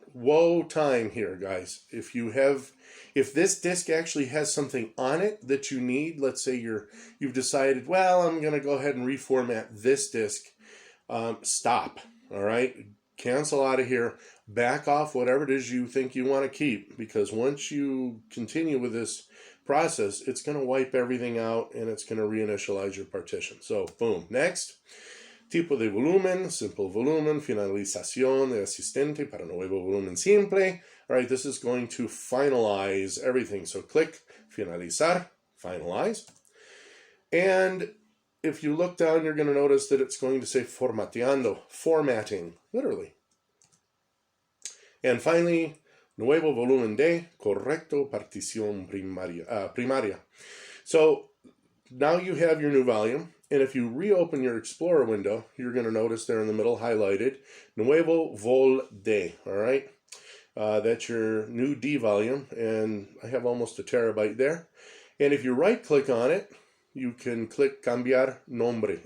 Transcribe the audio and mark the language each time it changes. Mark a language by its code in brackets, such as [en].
[en] Whoa time here, guys. If this disk actually has something on it that you need, let's say you've decided, well, I'm going to go ahead and reformat this disk. Stop. All right. Cancel out of here. Back off whatever it is you think you want to keep, because once you continue with this process, it's going to wipe everything out and it's going to reinitialize your partition. So, boom. Next. [es] Tipo de volumen, simple volumen, finalización de asistente para nuevo volumen simple. [en] All right, this is going to finalize everything. So click finalizar, finalize. And if you look down, you're going to notice that it's going to say formateando, formatting, literally. And finally, [es] nuevo volumen de correcto partición primaria. [en] So now you have your new volume. And if you reopen your Explorer window, you're going to notice there in the middle highlighted, Nuevo Vol de, all right? That's your new D volume, and I have almost a terabyte there. And if you right-click on it, you can click Cambiar Nombre.